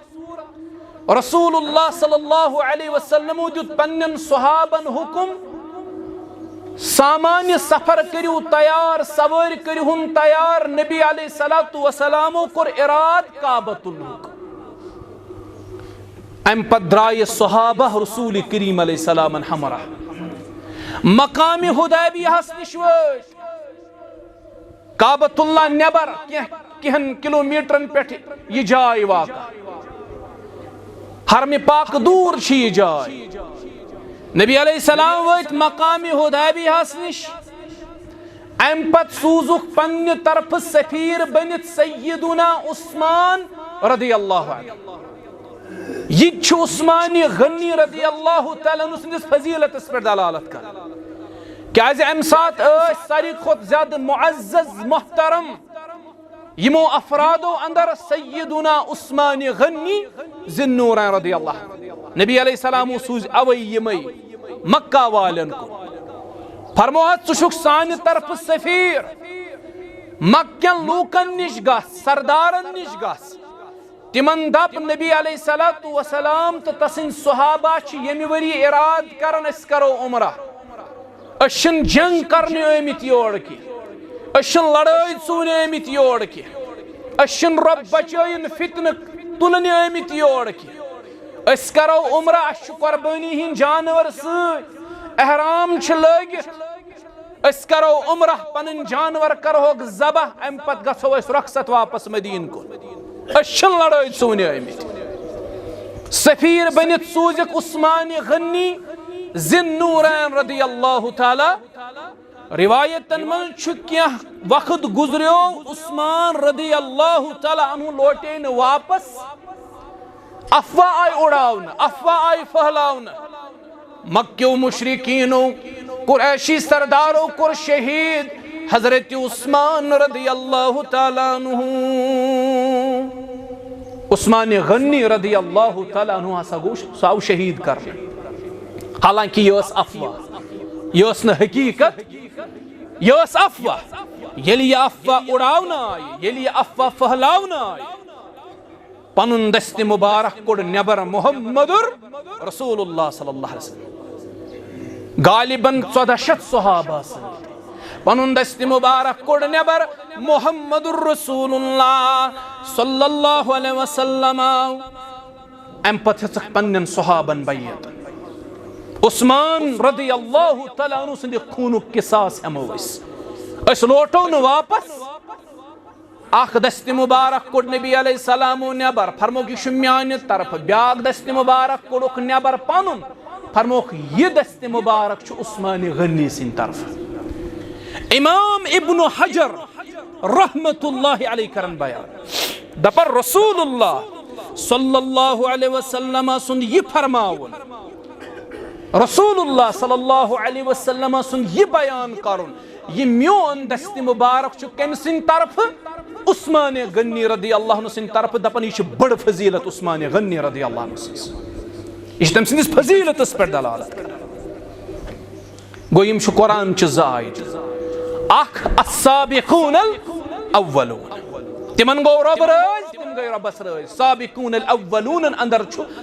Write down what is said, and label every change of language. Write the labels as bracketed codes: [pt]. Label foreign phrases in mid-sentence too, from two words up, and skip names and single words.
[ks] رسول اللہ صلی اللہ علیہ وسلم دیت پنن صحابن حکم سامان سفر کریو تیار، سوار کریہن تیار. نبی علیہ السلام کور اراد کعبۃ اللہُک. ام پت درائے صحابہ رسول کریم علیہ السلام ہمراہ مقام حدیبیہ نش وٲتۍ. کعبۃ اللہ نبر کینٛہن کلومیٹرن پٮ۪ٹھ یہ جاے واقع. حرم پاک دور چھ یہ جاے. نبی علیہ السلام وٲتۍ مقام حدیبیہ نش. ام پت سوزُکھ پننہِ طرفہٕ سفیر بنِتھ سیدنا عثمان رضی اللہ عنہ. یہ چھُ عثمان غنی رضی اللہ تعالیٰ عنہ سندس فضیلتس پہ دلالت کر. کیازِ امہ سات ساروی کھۄتہٕ زیادہ معزز محترم یمو افرادو اندر سیدنا عثمان غنی ذی النورین رضی اللہ. نبی علیہ السلام سوز اوے یمے مکہ والن کو. فرموہا ژٕ چھُکھ سانہِ طرفہٕ سفیر، مکین لوکن نش گژھ، سردارن نش گژھ. تمن دپ نبی علیہ السلام تو تسن صحابہ چھ یمہ وری اراد کرن اس کرو عمرہ. اشن جنگ کرنے آمت یور کی، اشن لڑائی ژوٗنہِ آمت یور کی، اشن رب بچائن فتنہ تلنے آمت یور کی. اس کرو عمرہ، اس قربانی ہن جانور سۭتۍ، احرام چھ لٲگِتھ. اس کرو عمرہ، پنن جانور کرہوک ذبح، ام پت گژھو اس رخصت واپس مدین کو. اشن لڑائی ژوٗنہِ آمت. سفیر بنت سوزک عثمان غنی ذی النورین رضی اللہ تعالی روایتن من چھکیاں وقت گزریو عثمان رضی اللہ تعالی عنہ لوٹے ن واپس افواہ آئی اڑاون افواہ آئی پھہلاون مکیو مشرکینو قریشی سردارو کر شہید حضرت عثمان رضی اللہ تعالی عنہ عثمان غنی رضی اللہ تعالی عنہ ساو شہید کر حالانکہ یہ اس افواہ یہ اس نہ حقیقت یہ اس افواہ یلی افواہ اڑاونا آئی یلی افواہ پھہلاونا آئی پنن دست مبارک کڑ نبر محمد رسول اللہ صلی اللہ علیہ وسلم غالباً 1400 صحابہ سن پنن دست مبارک کڑ نبر محمد رسول اللہ صلی اللہ علیہ وسلم ام پتہ ہچک پنن صحابن بیعت عثمان رضی اللہ تعالی عنہ سند خونک قصاص ہمو اس لوٹو نہ واپس اخ دست مبارک کوڑ نبی علیہ السلام نبر فرموک یہ میانہ طرف بیاک دست مبارک کوڑک نبر پنن فرموک یہ دست مبارک چھ عثمان غنی سن طرف امام ابن حجر رحمت اللہ علیہ کرن بیان دپر رسول اللہ صلی اللہ علیہ وسلم سن یہ فرماون رسول اللہ صلی اللہ علیہ وسلم سن یہ بیان کرن یہ میون دست مبارک چھ کم سن طرف عثمان غنی رضی اللہ عنہ سن طرف دپن یہ بڑ فضیلت عثمان غنی رضی اللہ عنہ سن یہ تم سندس فضیلت اس پر دلالت کر گو یم چھ قرآن چھ زائد اخ [ar] السابقون الاولون [ks] تمن گو رب رز تم گئی ربس رز سابقون الاولون اندر چھ